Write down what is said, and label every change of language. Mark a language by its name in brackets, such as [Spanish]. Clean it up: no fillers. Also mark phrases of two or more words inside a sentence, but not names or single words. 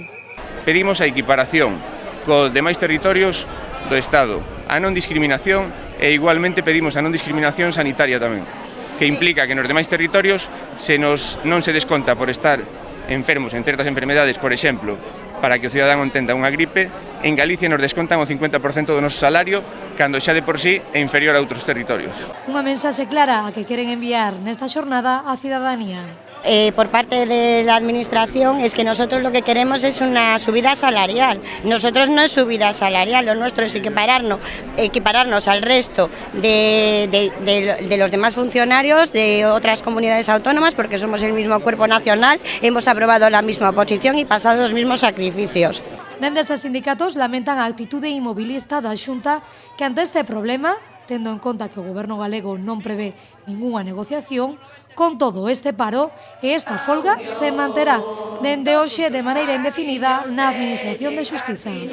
[Galician] Pedimos a equiparación cos demais territorios do Estado, a non discriminación e igualmente pedimos a non discriminación sanitaria tamén, que implica que nos demais territorios non se desconta por estar enfermos en certas enfermedades, por exemplo, para que o cidadán entenda unha gripe. En Galicia nos descontan o 50% do noso salario, cando xa de por sí é inferior a outros territorios. Unha mensaxe clara a que queren enviar nesta xornada á cidadanía. [Spanish] Por parte de la Administración es que nosotros lo que queremos es una subida salarial. Nosotros no es subida salarial, lo nuestro es equipararnos al resto de los demás funcionarios de otras comunidades autónomas, porque somos el mismo cuerpo nacional, hemos aprobado la misma oposición y pasado los mismos sacrificios. [Galician] Dende estes sindicatos lamentan a actitude inmobilista da Xunta, que ante este problema, tendo en conta que o goberno galego non prevé ningunha negociación, con todo este paro e esta folga se manterá dende hoxe de maneira indefinida na Administración de Xustiza.